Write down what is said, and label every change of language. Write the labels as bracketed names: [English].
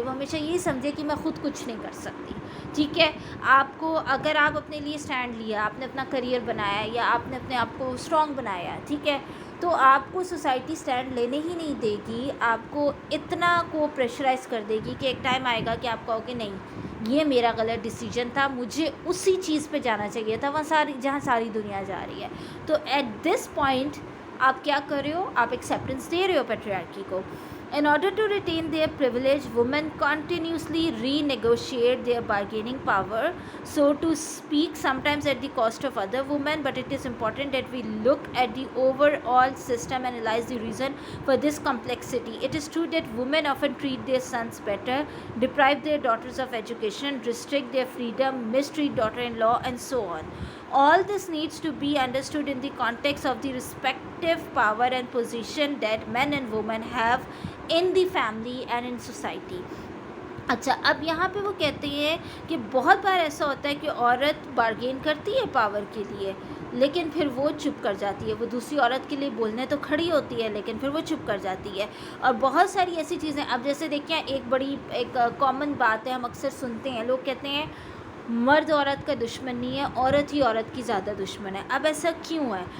[Hindi] वो हमेशा ये समझे कि मैं ख़ुद कुछ नहीं कर सकती। ठीक है, आपको अगर आप अपने लिए स्टैंड लिया, आपने अपना करियर बनाया या आपने अपने आप को स्ट्रॉन्ग बनाया, ठीक है, तो आपको सोसाइटी स्टैंड लेने ही नहीं देगी, आपको इतना को प्रेशराइज़ कर देगी कि एक टाइम आएगा कि आप कहोगे नहीं, ये मेरा गलत डिसीजन था, मुझे उसी चीज़ पे जाना चाहिए था वहाँ जहाँ सारी दुनिया जा रही है। तो [English] at this point [Hindi] आप क्या कर रहे हो, आप एक्सेप्टेंस दे रहे हो पैट्रियार्की को। [English] In order to retain their privilege, women continuously renegotiate their bargaining power, so to speak, sometimes at the cost of other women. But it is important that we look at the overall system and analyze the reason for this complexity. It is true that women often treat their sons better, deprive their daughters of education, restrict their freedom, mistreat daughter-in-law, and so on. All this needs to be understood in the context of the respective power and position that men and women have in the family and in society. [Hindi] अच्छा, अब यहाँ पे वो कहते हैं कि बहुत बार ऐसा होता है कि औरत बार्गेन करती है पावर के लिए, लेकिन फिर वो चुप कर जाती है। वो दूसरी औरत के लिए बोलने तो खड़ी होती है, लेकिन फिर वो चुप कर जाती है। और बहुत सारी ऐसी चीज़ें, अब जैसे देखिए, एक कॉमन बात है, हम अक्सर सुनते हैं, लोग कहते हैं मर्द औरत का दुश्मन नहीं है, औरत ही औरत की ज़्यादा दुश्मन है। अब ऐसा क्यों है?